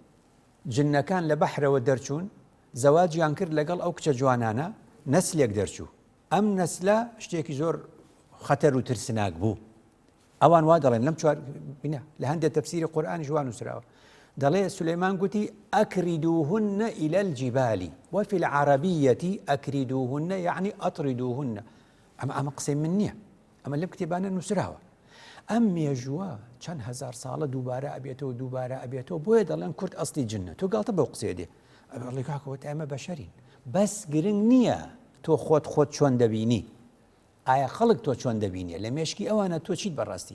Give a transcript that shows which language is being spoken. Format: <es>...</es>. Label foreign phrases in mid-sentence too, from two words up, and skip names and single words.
<ckb>جنەکان لە بەحرەوە دەرچوون زەواجیان کرد لەگەڵ ئەو کچە جوانانە نەسلێک دەرچوو ئەم نەسلە شتێکی زۆر خەتەر و ترسناک بوو ئەوان وا دەڵێن لەم چوار بینە لە هەندێک تەفسیری قورئانی جوان وسراوە دەڵێ سولەیمان گوتی</ckb> <ar>ئەکریدوهن إلى الجبال وفي العربية ئەکریدوهن يعني ئەطردوهن</ar> <ckb>ئەمە قسەی من نییە ئەمە لەم کتێبانە نووسراوە ئەم مێژووە چەند هزار ساڵە دووبارە ئەبێتەوە بۆیە دەڵێن کورد ئەستی جنە تۆ گاڵتە بەو قسێ دێ ئەڵێ کاکەوە ئێمە بەشەرین بەس گرنگ نییە تۆ خۆت چۆن دەبینی ئایا خەڵک تۆ چۆن دەبینێ لە مێشکی ئەوانە تۆ چیت بەڕاستی</ckb>